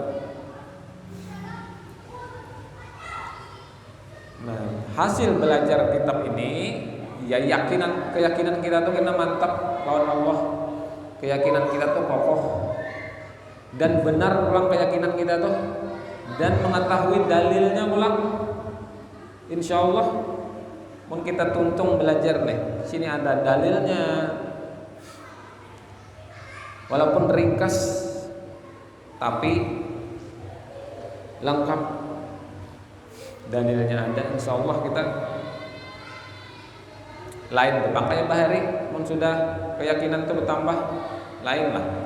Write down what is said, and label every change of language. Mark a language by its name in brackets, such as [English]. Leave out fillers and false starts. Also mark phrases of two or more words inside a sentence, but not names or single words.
[Banjar] Nah, hasil belajar kitab ini ya keyakinan kita tuh kena mantap kawan Allah. Keyakinan kita tuh kokoh dan benar ulang keyakinan kita tuh, dan mengetahui dalilnya ulang. [Arabic] Insya Allah [Banjar] mun kita tuntung belajar nih, sini ada dalilnya, walaupun ringkas tapi lengkap, dalilnya ada. [Arabic] Insya Allah [Banjar] kita lain makanya bahari mun sudah keyakinan itu bertambah lain lah.